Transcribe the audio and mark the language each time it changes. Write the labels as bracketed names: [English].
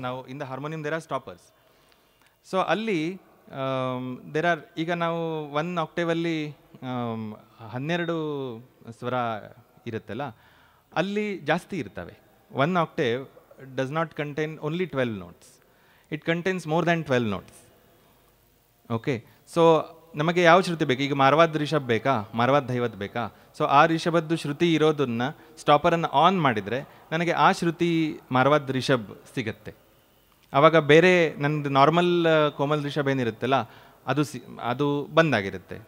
[Kannada] ನಾವು [English] In the harmonium there are stoppers. [Kannada] So ಅಲ್ಲಿ there are, ಈಗ ನಾವು 1 ಆಕ್ಟೇವಲ್ಲಿ 12 ಸ್ವರ ಇರುತ್ತಲ್ಲ, ಅಲ್ಲಿ ಜಾಸ್ತಿ ಇರ್ತವೆ. [English] 1 octave does not contain only 12 notes. It contains more than 12 notes. [Kannada] Okay, so ನಮಗೆ ಯಾವ ಶ್ರುತಿ ಬೇಕು? ಈಗ ಮಾರ್ವಾದ್ ರಿಷಬ್ ಬೇಕಾ, ಮಾರ್ವಾದ್ ದೈವತ್ ಬೇಕಾ? ಸೊ ಆ ರಿಷಭದ್ದು ಶ್ರುತಿ ಇರೋದನ್ನು ಸ್ಟಾಪರನ್ನು ಆನ್ ಮಾಡಿದರೆ ನನಗೆ ಆ ಶ್ರುತಿ ಮಾರ್ವಾದ್ ರಿಷಬ್ ಸಿಗತ್ತೆ. ಆವಾಗ ಬೇರೆ ನನ್ನದು ನಾರ್ಮಲ್ ಕೋಮಲ್ ರಿಷಬ್ ಏನಿರುತ್ತಲ್ಲ ಅದು ಬಂದಾಗಿರುತ್ತೆ.